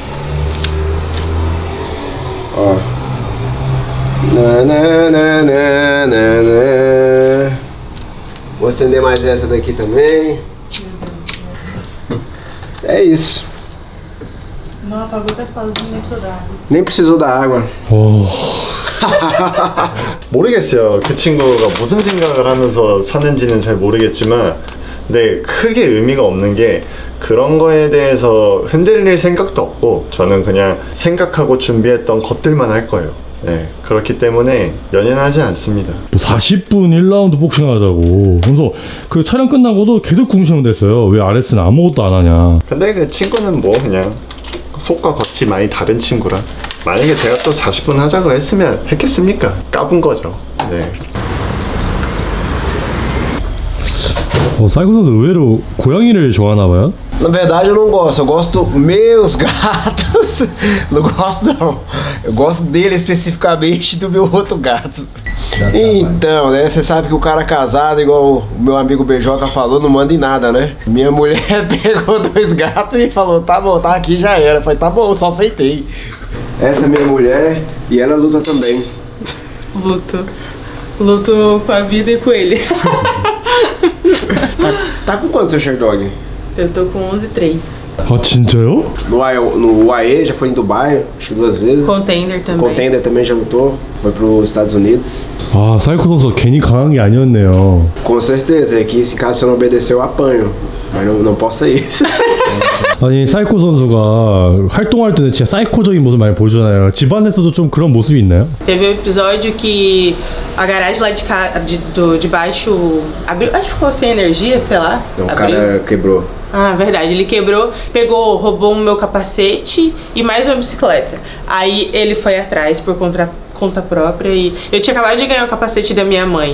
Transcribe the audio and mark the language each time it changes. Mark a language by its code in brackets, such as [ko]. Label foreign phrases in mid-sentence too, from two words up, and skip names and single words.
[pt] Ó. Vou acender mais essa daqui também. É isso. Não apagou, tá sozinho, nem precisou da água. Nem precisou da água. [ko] 모르겠어요. 그 친구가 무슨 생각을 하면서 사는지는 잘 모르겠지만 근데 크게 의미가 없는 게 그런 거에 대해서 흔들릴 생각도 없고 저는 그냥 생각하고 준비했던 것들만 할 거예요. 네, 그렇기 때문에 연연하지 않습니다. 40분 1라운드 복싱 하자고. 그래서 그 촬영 끝나고도 계속 궁시렁댔어요. 왜 아레스는 아무것도 안 하냐. 근데 그 친구는 뭐 그냥 속과 겉이 많이 다른 친구라 만약에 제가 또 40분 하자고 했으면 했겠습니까? 까분 거죠. 네. 사이코 선수 의외로 고양이를 좋아하나 봐요? [pt] Na verdade eu não gosto, eu gosto meus gatos. Não gosto não. Eu gosto dele especificamente do meu outro gato. Então, né, você sabe que o cara casado, igual o meu amigo Beijoca falou, não manda em nada, né? Minha mulher pegou 2 gatos e falou, tá bom, tá aqui, já era. Eu falei, tá bom, só aceitei. Essa é minha mulher e ela luta também. Luto com a vida e com ele. Tá com quanto seu Sherdog? Eu tô com 11,3. [ko] 아 진짜요? [pt] No UAE, já foi em Dubai, acho que 2 vezes. Contender também. Contender também já lutou, foi pros Estados Unidos. [ko] 아 사이코 선수 괜히 강한 게 아니었네요. [pt] Com certeza, é que se caso você não obedecer eu apanho. Mas não posso ser isso. [ko] 아니 사이코 선수가 활동할 때는 진짜 사이코적인 모습 많이 보여주잖아요. 집안에서도 좀 그런 모습이 있나요? [pt] Teve um episódio que a garagem lá de baixo abriu, acho que ficou sem energia, sei lá. Então, o abriu. cara quebrou. Ah, verdade, ele quebrou, roubou o meu capacete e mais uma bicicleta. Aí ele foi atrás por conta própria e eu tinha acabado de ganhar o capacete da minha mãe.